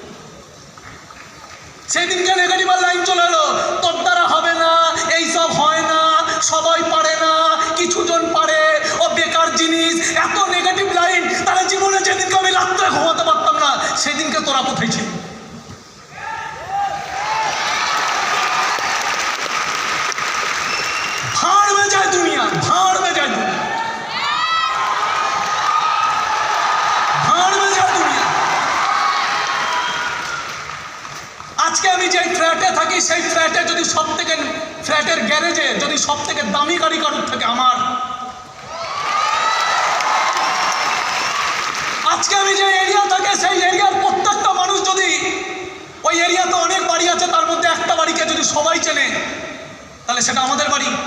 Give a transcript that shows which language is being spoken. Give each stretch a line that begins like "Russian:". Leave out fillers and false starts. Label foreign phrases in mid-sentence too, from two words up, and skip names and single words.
Bangla: সেই দিনকে নেগেটিভের লাইন চলে এলো, তোর দ্বারা হবে না, এইসব হয় না, সবাই পারে না, কিছু জন পারে, ও বেকার জিনিস, এত নেগেটিভ লাইন। তাহলে জীবনে যেদিনকে আমি রাত্রে ঘুমাতে পারতাম না, সেদিনকে তোরা কোথায় ছিল?
Hindi: भाड़ में जाए दुनिया, भाड़ में जाए दुनिया, भाड़ में जाए दुनिया।
Bangla: আজকে আমি যে ফ্ল্যাটে থাকি, সেই ফ্ল্যাটে যদি সব থেকে ফ্ল্যাটের গ্যারেজে যদি সব থেকে দামি গাড়ি কারোর থেকে আমার, আজকে আমি যে এরিয়া থাকে সেই এরিয়ার প্রত্যেকটা মানুষ যদি, ওই এরিয়াতে অনেক বাড়ি আছে, তার মধ্যে একটা বাড়িকে যদি সবাই চেনে, তাহলে সেটা আমাদের বাড়ি।